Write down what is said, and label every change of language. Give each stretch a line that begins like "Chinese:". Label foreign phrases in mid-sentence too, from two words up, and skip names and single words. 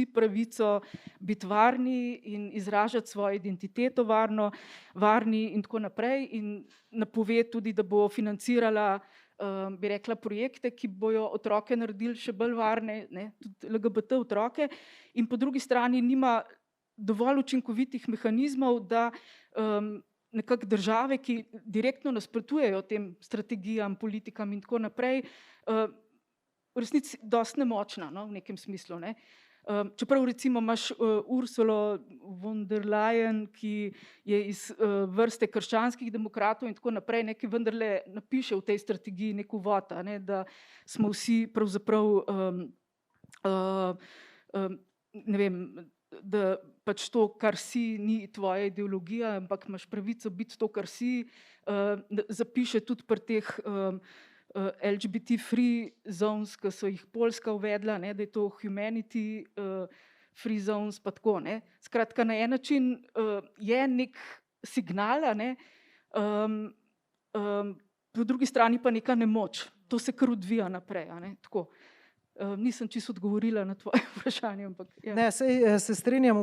Slovenian: pravico biti varni in izražati svojo identiteto varni in tako naprej, in napove tudi, da bo financirala, bi rekla, projekte, ki bojo otroke naredili še bolj varne, ne, tudi LGBT otroke, in po drugi strani nima dovolj učinkovitih mehanizmov, da nekako države, ki direktno nasprotujejo tem strategijam, politikam in tako naprej, v resnici dosti nemočna, no, v nekem smislu. Ne. Čeprav recimo imaš Ursulo von der Leyen, ki je iz vrste krščanskih demokratov in tako naprej, ki vendarle napiše v tej strategiji nek uvod, ne, da smo vsi pravzaprav, ne vem, da pač to, kar si, ni tvoja ideologija, ampak imaš pravico biti to, kar si. Zapiše tudi pri teh
English: LGBT free zones,
Slovenian: ki so jih Poljska uvedla, ne, da je to
English: humanity free zones,
Slovenian: pa tako. Ne. Skratka, na en način je nek signal, ne, po drugi strani pa neka nemoč. To se kar odvija naprej. Ne, tako. Nisem čisto odgovorila na tvoje vprašanje, ampak ja. Ne, se strinjam, v